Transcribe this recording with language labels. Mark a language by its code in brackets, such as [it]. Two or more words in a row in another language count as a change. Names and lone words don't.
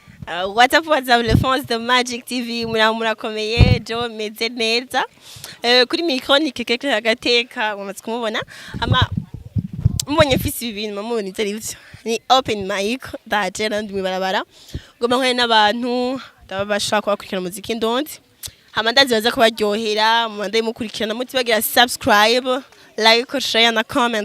[en] What's up, [fr] les fans de [rn] Magic TV, murakomeye, Joe meze neza. Kuri micro ni keke agateka mumaze kumubona. Ama mbonye fisi ibintu mubona ivyo ni [en] open mic [rn] ndaje nandi mwibarabara. Ngoma nkwe n'abantu ndabashaka kubakurikirana muziki ndondi. Hama ndazibaza kubaryohera, mwandaye mukurikirana muti bagira [en] subscribe, like, share [rn] na comment.